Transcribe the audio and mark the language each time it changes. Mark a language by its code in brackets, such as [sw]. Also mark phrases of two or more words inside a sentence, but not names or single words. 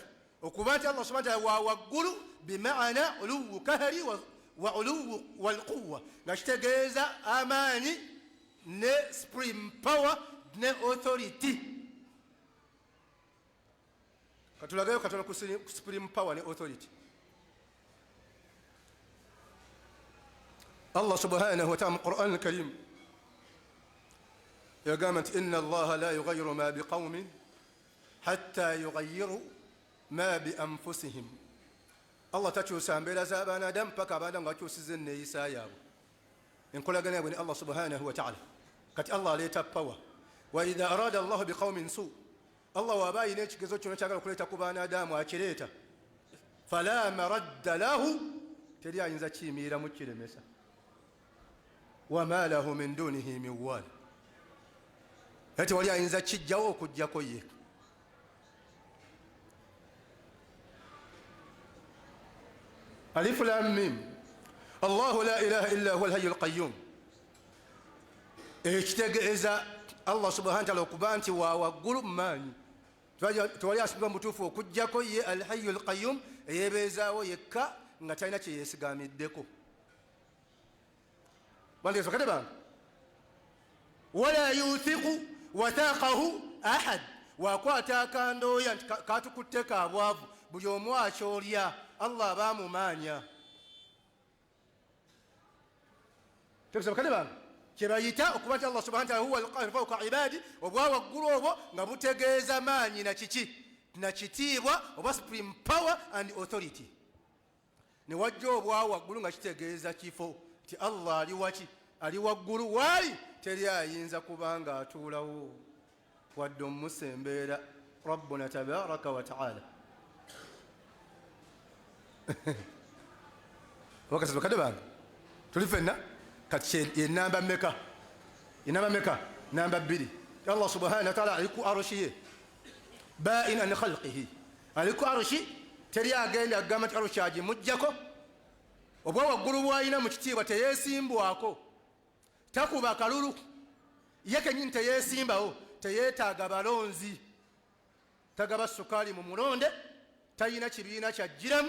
[lg] Okuba nti [ar] الله سبحانه وتعالى [lg] wa waggulu [ar] بمعنى علو قهر وعلو والقوة, [lg] nga kitegeeza amaanyi ne [en] supreme power [lg] ne authority. Katulagayo katono ku [en] supreme power [lg] ne authority. [ar] الله سبحانه وتعالى [lg] mu Qur'an al-Karim yagamba nti [ar] إن الله لا يغير ما بقوم حتى يغيروا ما بأنفسهم. [lg] Allah takyusa mbeera z'abanadamu paka abantu nga bakyusiza enneeyisa yaabwe, enkolagana yaabwe ne [ar] الله سبحانه وتعالى. [lg] Kati Allah aleeta power. [ar] وإذا أراد الله بقوم سوء, [lg] Allah waba ayina ekigezo kyonna kyagala okuleeta ku banadamu akireeta, [ar] فلا مرد له, [lg] teri ayinza kiyimiriramu kiremesa. [ar] وما له من دونه من وال, [lg] ate wali ayinza kijjawo okujjako ye. [ar] الم الله لا إله إلا هو الحي القيوم. [lg] Ekitegeeza [ar] الله سبحانه وتعالى [lg] okuba nti wa waggulu maanyi, tewali asinga mutuufu okujjako ye [ar] الحي القيوم, [lg] eyeebeezaawo yekka nga talina kye yeesigamiddeko. Bandezo kade bange, [ar] ولا يوثق وثاقه أحد, [lg] wakwata akandooya nti katukutte kabwavu, buli omu akyolya, Allah abamumaanya. Tekusaba kade bange, kyebayita okuba nti [ar] الله سبحانه وتعالى هو القاهر فوق عباده, [lg] obwa waggulu obwo nga butegeeza maanyi na kiki? Na kitiibwa oba [en] supreme power and authority. [lg] Ne wajja obwa waggulu nga kitegeeza kifo ti Allah ali waki? Ali waggulu waali teri ayinza kubanga atuulawo wadde omusembeera [ar] ربنا تبارك وتعالى. [lg] Wakati kade bange tuli fenna kati enamba meka? Enamba meka? Namba 2. [ar] الله سبحانه وتعالى [lg] ali ku arshiye [ar] بائن عن خلقه, [lg] ali ku arshi, teri agenda agamba nti arshi agimujjako. Obwa waggulu bw'alina mu kitiibwa teyeesimbwako, takuba kalulu, ye kennyini teyeesimbawo, teyeetaaga balonzi, tagaba sukaali mu mulonde, talina kibiina kyajjiramu.